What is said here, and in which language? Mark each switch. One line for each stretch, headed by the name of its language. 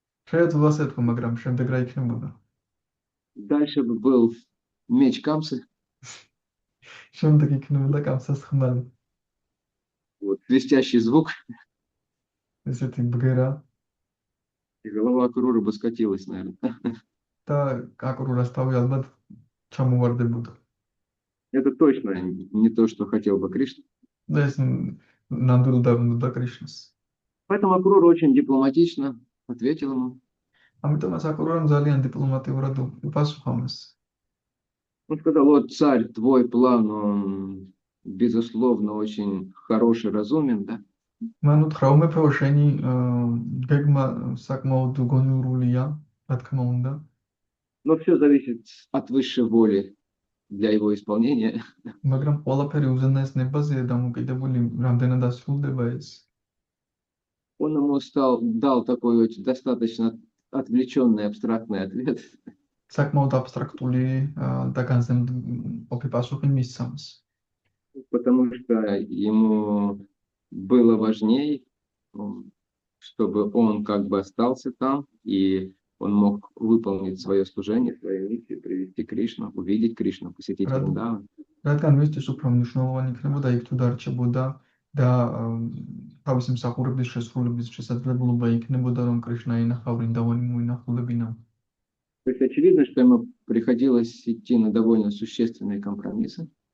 Georgian: შეეძლო ასე თქვა, მაგრამ შემდეგ რა იქნებოდა?
Russian: Дальше бы был меч Камсы,
Georgian: შემდეგ იქნებოდა კამსას ხმალი.
Russian: вот, свистящий звук,
Georgian: ესეთი ბგერა
Russian: и голова Акруры бы скатилась, наверное.
Georgian: და აკრურას თავი ალბათ ჩამოვარდებოდა.
Russian: Это точно не то, что хотел бы Кришна.
Georgian: და ეს ნამდვილად არ უნდა კრიშნას.
Russian: Поэтому Акрура очень дипломатично ответил ему.
Georgian: ამიტომაც აკრურამ ძალიან დიპლომატიურად უპასუხა მას.
Russian: Он сказал, вот царь, твой план, он, безусловно, очень хороший, разумен, да?
Georgian: მან უთხრა უმეფეო შენი გეგმა საკმაოდ გონიურულია, რა თქმა უნდა.
Russian: Но все зависит от высшей воли для его исполнения.
Georgian: მაგრამ ყველაფერი უზენაეს ნებაზეა დამოკიდებული რამდენად ასრულდება ეს.
Russian: Он ему дал такой очень достаточно отвлеченный, абстрактный ответ.
Georgian: საკმაოდ აბსტრაქტული და განზომილებული პასუხი მისცა მას.
Russian: Потому что ему было важнее, чтобы он как бы остался там, и он мог выполнить свое служение, свою миссию, привести Кришну, увидеть Кришну, посетить Вриндаван.
Georgian: რადგან მისთვის უფრო მნიშვნელოვანი იქნებოდა იქ თუ დარჩებოდა და თავისი მსახურების შესრულების შესაძლებლობა იქნებოდა რომ კრიშნა ენახა ვრინდავანი მოინახულებინა.
Russian: То есть очевидно, что ему приходилось идти на довольно существенные компромиссы.